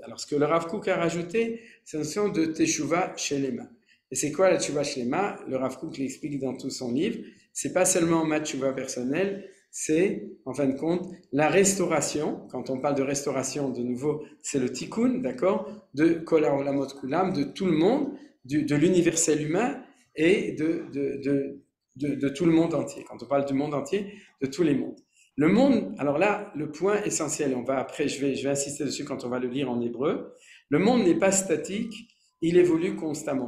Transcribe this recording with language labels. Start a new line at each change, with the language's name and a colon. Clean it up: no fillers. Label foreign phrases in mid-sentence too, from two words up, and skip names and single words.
French: Alors, ce que le Rav Kook a rajouté, c'est une notion de
Hebrew: תשובה שלמה.
French: Et c'est quoi la
Hebrew: תשובה שלמה?
French: Le Rav Kook l'explique dans tout son livre. C'est pas seulement ma tchouva personnelle, c'est, en fin de compte, la restauration. Quand on parle de restauration, de nouveau, c'est le tikkun, d'accord?
Hebrew: De כל העולמות כולם,
French: de tout le monde, de l'universel humain et de tout le monde entier. Quand on parle du monde entier, de tous les mondes. Le monde, alors là, le point essentiel, je vais insister dessus quand on va le lire en hébreu. Le monde n'est pas statique, il évolue constamment.